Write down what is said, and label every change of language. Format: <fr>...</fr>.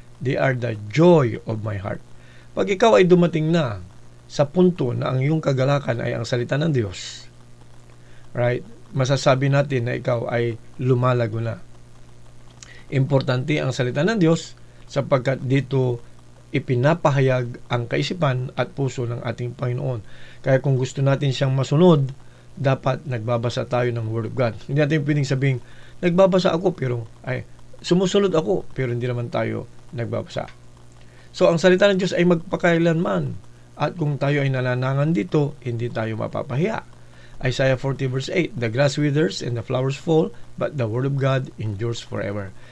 <en>They are the joy of my heart.</en> <tl>Pag ikaw ay dumating na sa punto na ang iyong kagalakan ay ang salita ng Diyos, right, masasabi natin na ikaw ay lumalago na. Importante ang salita ng Diyos sapagkat dito ipinapahayag ang kaisipan at puso ng ating Panginoon. Kaya kung gusto natin siyang masunod, dapat nagbabasa tayo ng</tl> <en>Word of God.</en> <tl>Hindi natin pwedeng sabing, nagbabasa ako pero sumusunod ako pero hindi naman tayo nagbabasa. So ang salita ng Diyos ay magpakailanman. At kung tayo ay nananangan dito, hindi tayo mapapahiya.</tl> <en>Isaiah 40 verse 8, the grass withers and the flowers fall, but the word of God endures forever.</en>